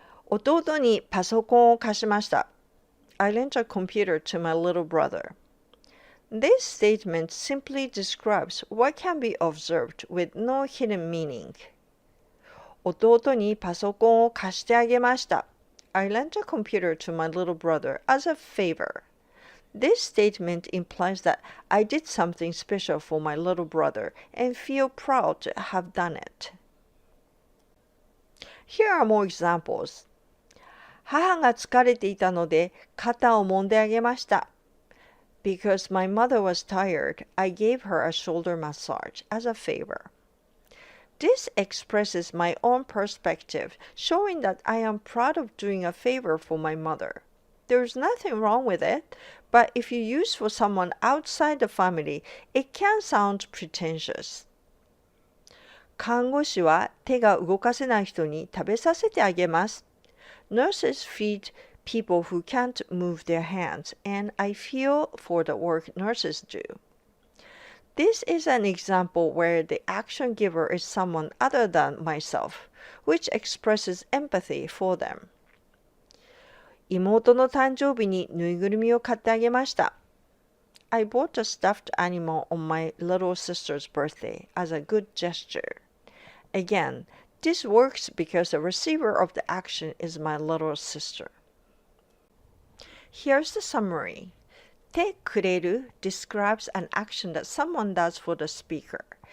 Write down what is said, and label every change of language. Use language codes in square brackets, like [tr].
[ja] 弟にパソコンを貸しました。 [en] I lent a computer to my little brother. This statement simply describes what can be observed with no hidden meaning. [ja] 弟にパソコンを貸してあげました。 [en] I lent a computer to my little brother as a favor. This statement implies that I did something special for my little brother and feel proud to have done it. Here are more examples. [ja] 母が疲れていたので肩を揉んであげました。 [en] Because my mother was tired, I gave her a shoulder massage as a favor. This expresses my own perspective, showing that I am proud of doing a favor for my mother. There's nothing wrong with it, but if you use for someone outside the family, it can sound pretentious. [ja] 看護師は手が動かせない人に食べさせてあげます。 [en] Nurses feed people who can't move their hands, and I feel for the work nurses do. This is an example where the action giver is someone other than myself, which expresses empathy for them. [ja] 妹の誕生日にぬいぐるみを買ってあげました。 [en] I bought a stuffed animal on my little sister's birthday as a good gesture. Again, this works because the receiver of the action is my little sister. Here's the summary. てくれる describes an action that someone does for the speaker.